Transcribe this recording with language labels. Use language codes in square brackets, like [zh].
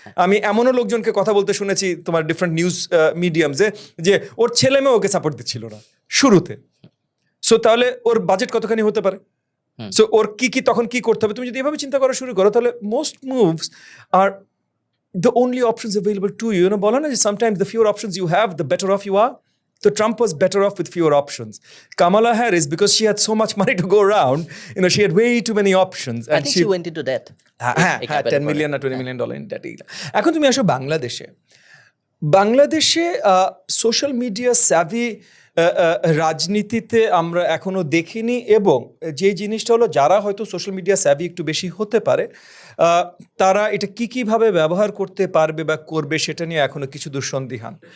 [bn] আমি এমনও লোকজনকে কথা বলতে শুনেছি তোমার ডিফারেন্ট নিউজ মিডিয়ামসে, যে ওর ছেলে মেয়ে ওকে সাপোর্ট দিচ্ছিল না শুরুতে। সো তাহলে ওর বাজেট কতখানি হতে পারে? সো ওর কি তখন কি করতে হবে? তুমি যদি এভাবে চিন্তা করা শুরু করো, তাহলে [en] Most moves are the only options available to you. [bn] বলো না যে [en] sometimes the fewer options you have, the better off you are. So Trump was better off with fewer options. Kamala Harris, because she had so much money to go around, she had way too many options. I think she went into debt. হ্যাঁ, $10 million or $20 million in debt. [bn] এখন তুমি আসো বাংলাদেশে social media স্যাভি রাজনীতিতে আমরা এখনো দেখিনি, এবং যে জিনিসটা হলো যারা হয়তো সোশ্যাল মিডিয়া স্যাভি একটু বেশি হতে পারে, তারা এটা কীভাবে ব্যবহার করতে পারবে বা করবে সেটা নিয়ে এখনো কিছু দুঃসন্দিহান।